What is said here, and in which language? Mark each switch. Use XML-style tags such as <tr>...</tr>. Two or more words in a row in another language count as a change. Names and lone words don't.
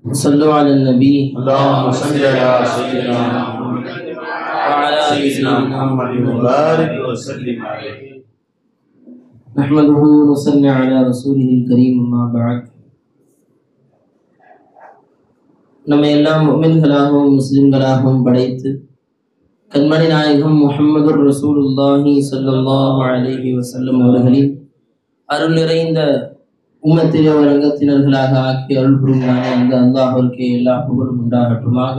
<ar>صلوا على النبي اللهم صل على سيدنا محمد وعلى سيدنا محمد وبارك وسلم عليه. نحمده ونصلي على رسوله الكريم أما بعد.</ar> <ta>நம்ம எல்லாம் முஃமின்களாகவும் முஸ்லிம்களாகவும் படைத்து கண்மணி நாயகம்</ta> <ar>محمد رسول الله صلى الله عليه وسلم</ar> <ta>அவர்களின் அருள் நிறைந்த உம்மத்திலே வழங்கத்தினர்களாக ஆக்கி அருள் புரிந்தானே அந்த அல்லாஹ்விற்கு எல்லா புகழும் உண்டாகட்டுமாக.</ta>